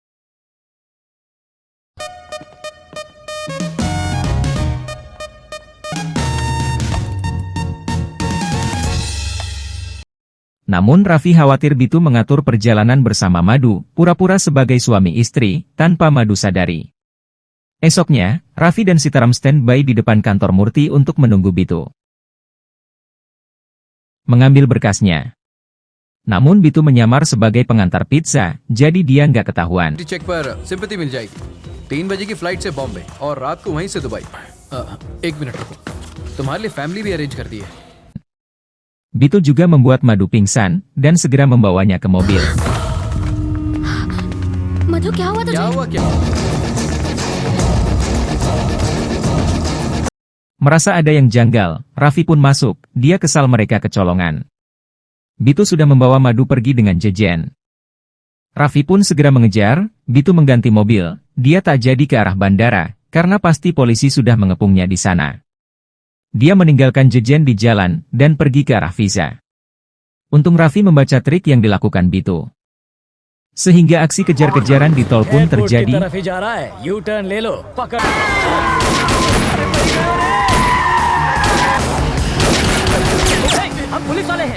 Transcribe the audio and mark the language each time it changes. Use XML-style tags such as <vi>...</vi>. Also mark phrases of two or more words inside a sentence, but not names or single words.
<id>Namun Raffi khawatir Bitu mengatur perjalanan bersama Madu, pura-pura sebagai suami istri, tanpa Madu sadari. Esoknya, Raffi dan Sitaram standby di depan kantor Murti untuk menunggu Bitu mengambil berkasnya. Namun Bitu menyamar sebagai pengantar pizza, jadi dia nggak ketahuan.</id> <hi>टी चेक पर सिंपैथी मिल जाएगी 3 बजे की फ्लाइट से बॉम्बे और रात को वहीं से दुबई। एक मिनट रुको, तुम्हारे लिए फैमिली भी अरेंज कर दी है।</hi> <id>Bitu juga membuat Madu pingsan, dan segera membawanya ke mobil.</id> <hi>मधु क्या हुआ तुझे? क्या हुआ क्या?</hi> <id>Merasa ada yang janggal, Raffi pun masuk, dia kesal mereka kecolongan. Bitu sudah membawa Madu pergi dengan Jejen. Raffi pun segera mengejar, Bitu mengganti mobil, dia tak jadi ke arah bandara, karena pasti polisi sudah mengepungnya di sana. Dia meninggalkan Jejen di jalan, dan pergi ke arah Fiza. Untung Raffi membaca trik yang dilakukan Bitu. Sehingga aksi kejar-kejaran di tol pun terjadi.</id> <hi>हम पुलिस वाले हैं।</hi>